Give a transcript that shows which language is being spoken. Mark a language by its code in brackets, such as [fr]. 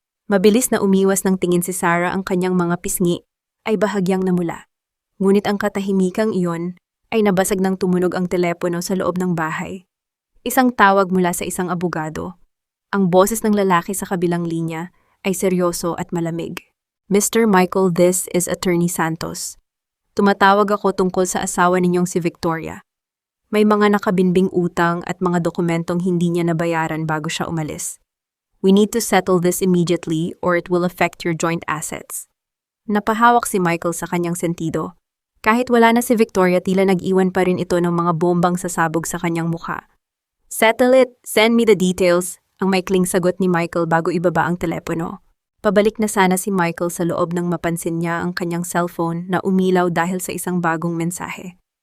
[tl] Mabilis na umiwas ng tingin si Sarah, ang kanyang mga pisngi ay bahagyang namula. Ngunit ang katahimikang iyon ay nabasag ng tumunog ang telepono sa loob ng bahay. Isang tawag mula sa isang abogado. Ang boses ng lalaki sa kabilang linya ay seryoso at malamig. [en] Mr. Michael, this is Attorney Santos. [tl] Tumatawag ako tungkol sa asawa ninyong si Victoria. May mga nakabinbing utang at mga dokumentong hindi niya nabayaran bago siya umalis. [en] We need to settle this immediately or it will affect your joint assets. [tl] Napahawak si Michael sa kanyang sentido. Kahit wala na si Victoria, tila nag-iwan pa rin ito ng mga bombang sasabog sa kanyang mukha. [en] Settle it, send me the details, [tl] ang maikling sagot ni Michael bago ibaba ang telepono. Pabalik na sana si Michael sa loob nang mapansin niya ang kanyang cellphone na umilaw dahil sa isang bagong mensahe.